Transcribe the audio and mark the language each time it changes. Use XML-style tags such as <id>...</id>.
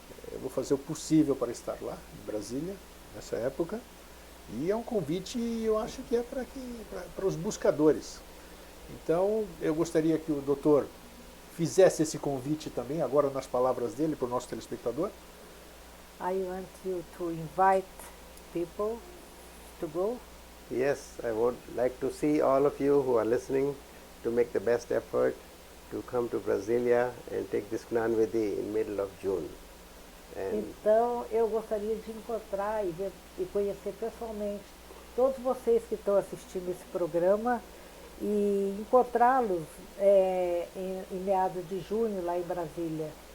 <pt>Eu vou fazer o possível para estar lá, em Brasília, nessa época. E é um convite, eu acho que é para os buscadores. Então, eu gostaria que o doutor fizesse esse convite também, agora nas palavras dele, para o nosso telespectador.</pt> <en>I want you to invite people to go. Yes, I would like to see all of you who are listening to make the best effort to come to Brasilia and take this Gnan Vidhi in middle of June. And</en> <pt>Então, eu gostaria de encontrar e conhecer pessoalmente todos vocês que estão assistindo esse programa e encontrá-los em meados de junho lá em Brasília.</pt>